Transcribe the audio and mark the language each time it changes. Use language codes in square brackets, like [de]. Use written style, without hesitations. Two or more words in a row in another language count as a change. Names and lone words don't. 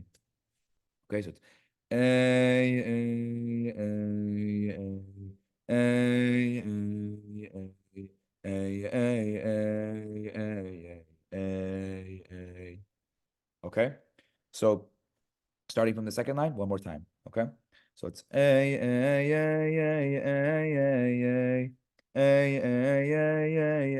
[en] Okay, so it's A, A, A, A, A, A, A, A. Okay, so starting from the second line, one more time. Okay, so it's A, A, A, A, A, A, A, A, A,